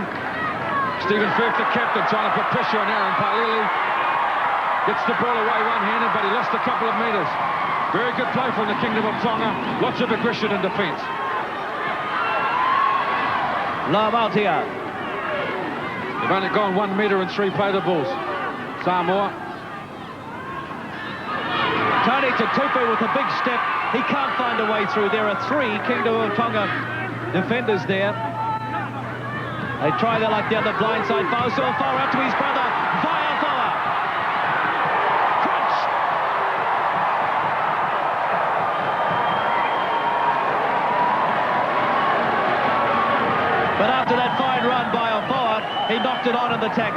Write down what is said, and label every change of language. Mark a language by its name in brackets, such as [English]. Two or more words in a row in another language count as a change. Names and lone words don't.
[English] Stephen Firth, the captain, trying to put pressure on Aaron Palili. Gets the ball away one-handed, but he lost a couple of metres. Very good play from the Kingdom of Tonga. Lots of aggression in defence. Lamaltia. They've only gone 1 metre and 3 play the balls. Samoa. Tony Tutupu with a big step. He can't find a way through. There are 3 Kingdom of Tonga defenders there. They try their luck down the blind side. Fausoa far out to his brother. Vaiafoa. Crunch. But after that fine run by Afoa, he knocked it on in the tackle.